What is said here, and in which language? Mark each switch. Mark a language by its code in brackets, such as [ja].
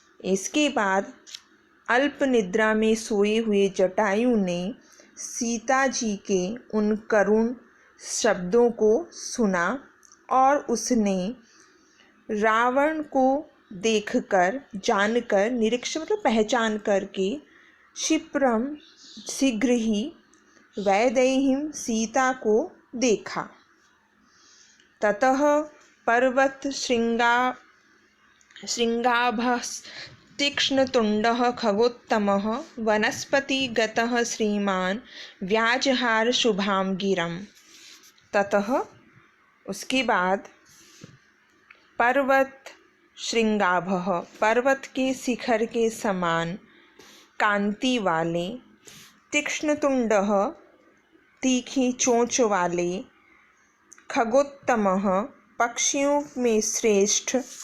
[hi] इसके बाद अल्प निद्रा में सोए हुए जटायु ने सीता जी के उन करुण शब्दों को सुना और उसने रावण को देखकर, जानकर, निरीक्ष मतलब पहचान करके, क्षिप्रम शीघ्र ही, वैदेहीम सीता को देखा। [sa] ततः पर्वत शृंगाभस्तीक्ष्णतुण्डः खगोत्तमः वनस्पतिगतः श्रीमान् व्याजहार शुभां गिरम्। [hi] ततः उसके बाद, पर्वत शृंगाभः पर्वत के शिखर के समान, कांति वाले, तीक्ष्णतुण्डः तीखी चोंच वाले, खगोत्तमः पक्षियों में श्रेष्ठ,